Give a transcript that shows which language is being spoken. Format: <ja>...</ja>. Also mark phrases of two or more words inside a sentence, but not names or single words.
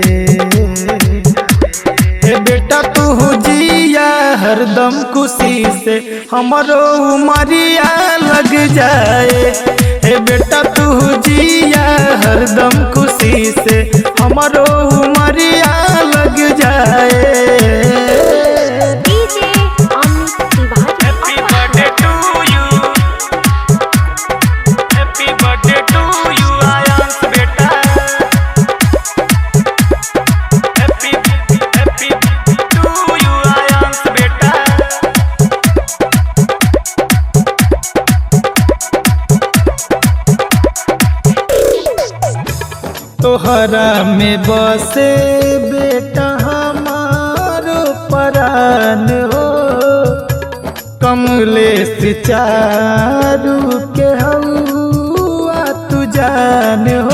<bho>हे बेटा तू जिया हरदम खुशी से, हमारो उमरिया लग जाए। हे बेटा तू जिया हरदम खुशी से, हमारो उमरिया लग जाए।</bho> <en>happy birthday to you, happy birthday to you आयांश बेटा। happy to you आयांश बेटा।</en> <bho>तोहरा में बसे बेटा हमारो परान हो, कमलेश चारू के हौआ तू जान हो।</bho>